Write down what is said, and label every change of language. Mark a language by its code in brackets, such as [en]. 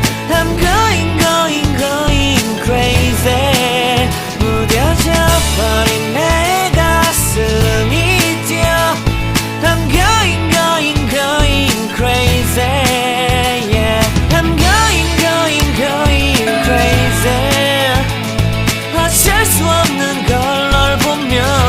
[en] I'm going, going, going crazy. [ko] 무뎌져 버린 내 가슴이 뛰어. [en] I'm going, going, going crazy, yeah. I'm going, going, going crazy. [ko] 어쩔 수 없는 걸 널 보며